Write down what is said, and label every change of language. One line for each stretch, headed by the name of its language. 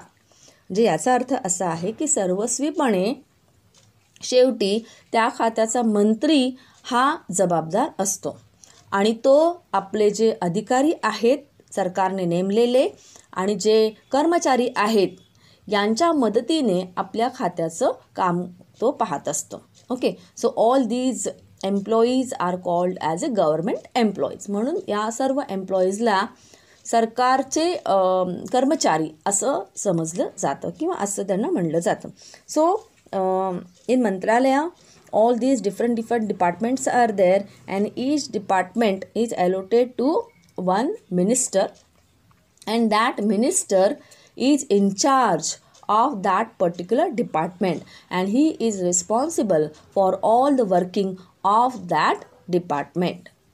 Marathi: म्हणजे याचा अर्थ असा आहे की सर्वस्वीपणे शेवटी त्या खात्याचा मंत्री हा जबाबदार असतो आणि तो आपले जे अधिकारी आहेत सरकारने नेमलेले आणि जे कर्मचारी आहेत यांच्या मदतीने आपल्या खात्याचं काम तो पाहत असतो.
English: Okay, so all these employees are called as a government employees.
Marathi: म्हणून या सर्व एम्प्लॉईजला सरकारचे कर्मचारी असं समजलं जातं किंवा असं त्यांना म्हणलं जातं.
English: So in Mantralaya, all these different departments are there and each department is allotted to one minister and that minister is in charge of that particular department and he is responsible for all the working of that department.